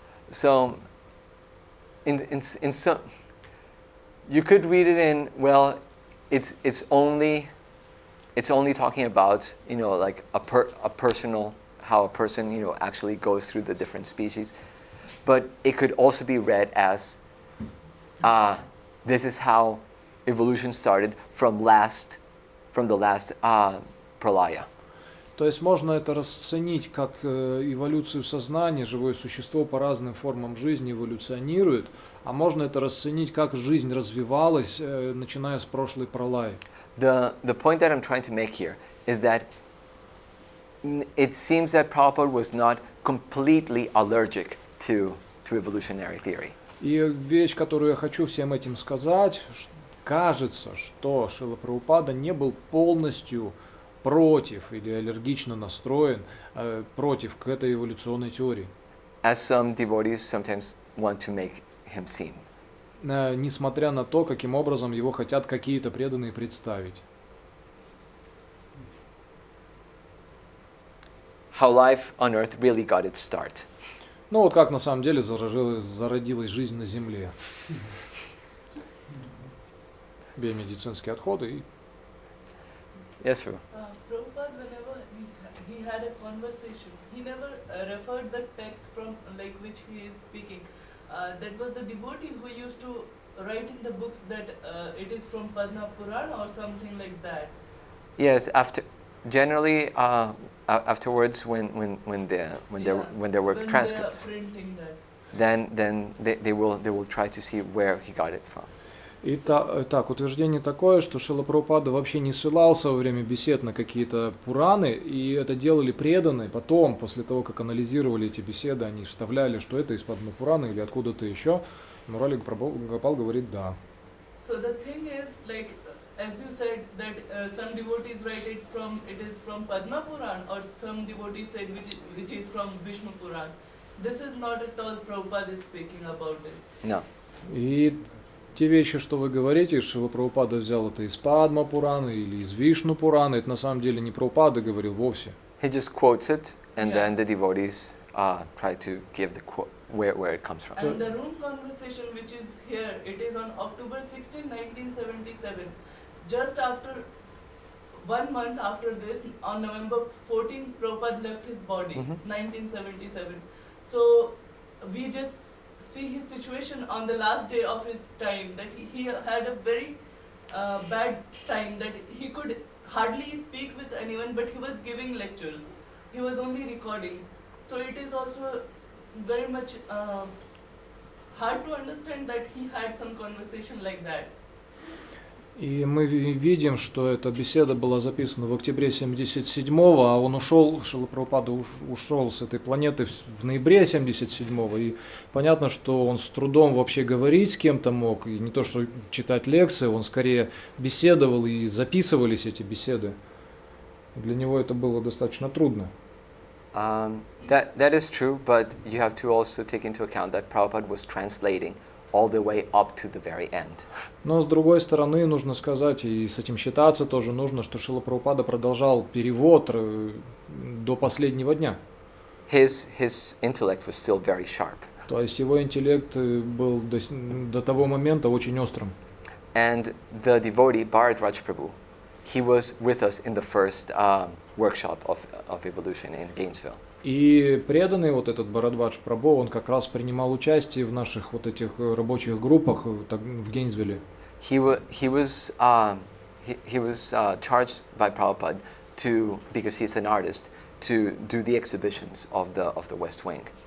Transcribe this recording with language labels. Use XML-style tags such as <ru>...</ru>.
<en>So, in some, you could read it in, well, it's only talking about, you know, like a personal, how a person, you know, actually goes through the different species. But it could also be read as, this is how evolution started from the last pralaya.</en> <ru>То есть можно это расценить как эволюцию сознания, живое существо по разным формам жизни эволюционирует, а можно это расценить как жизнь развивалась, начиная с прошлой пралаи.</ru> <en>The point that I'm trying to make here is that it seems that Prabhupada was not completely allergic to evolutionary theory.</en> <ru>И вещь, которую я хочу всем этим сказать, кажется, что Шрила Прабхупада не был полностью против или аллергично настроен против к этой эволюционной теории.</ru> <en>As some devotees sometimes want to make him seem.</en> <ru>Несмотря на то, каким образом его хотят какие-то преданные представить.</ru> <en>How life on earth really got its start.</en> <ru>Ну вот как на самом деле зародилась жизнь на Земле. Биомедицинские отходы и...</ru> <en>Yes, Prabhu. Prabhupada, whenever he had a conversation, he never referred the text from like which he is speaking. That was the devotee who used to write in the books that it is from Padma Purana or something like that. Yes, generally afterwards when there were transcripts, then they will try to see where he got it from.</en> <ru>Итак, утверждение такое, что Шрила Прабхупада вообще не ссылался во время бесед на какие-то Пураны, и это делали преданные. Потом, после того, как анализировали эти беседы, они вставляли, что это из Падма Пураны или откуда-то еще. Мурули Гопал говорит «да».</ru> <en>So the thing is, like, as you said, that some devotees write it is from Padma Puran, or some devotees said which is from Vishnu Puran. This is not at all Prabhupada is speaking about it. No.</en> <ru>И те вещи, что вы говорите, Шрила Прабхупада взял это из Падма Пурана или из Вишну Пурана, это на самом деле не Прабхупада говорил вовсе.</ru> <en>He just quotes it, and then the devotees try to give the quote where it comes from. And the room conversation which is here, it is on October 16, 1977. Just after 1 month after this, on November 14, Prabhupada left his body, 1977. So we just see his situation on the last day of his time, that he had a very bad time, that he could hardly speak with anyone, but he was giving lectures. He was only recording. So it is also very much hard to understand that he had some conversation like that.</en> <ru>И мы видим, что эта беседа была записана в октябре 77-го, а он ушел, Шрила Прабхупада ушел с этой планеты в ноябре 77-го, и понятно, что он с трудом вообще говорить с кем-то мог, и не то что читать лекции, он скорее беседовал, и записывались эти беседы. Для него это было достаточно трудно.</ru> <en>That is true, but you have to also take into account that Prabhupada was translating all the way up to the very end.</en> <ru>Но с другой стороны, нужно сказать, и с этим считаться тоже нужно, что Шрила Прабхупада продолжал перевод до последнего дня.</ru> <en>His intellect was still very sharp.</en> <ru>То есть его интеллект был до того момента очень острым.</ru> <en>And the devotee Bharadraj Prabhu, he was with us in the first workshop of evolution in Gainesville.</en> <ru>И преданный вот этот Бхарадвадж Прабху, он как раз принимал участие в наших вот этих рабочих группах в Гейнсвилле.</ru> <en>He was charged by Prabhupada because he's an artist, to do the exhibitions of the West Wing.</en>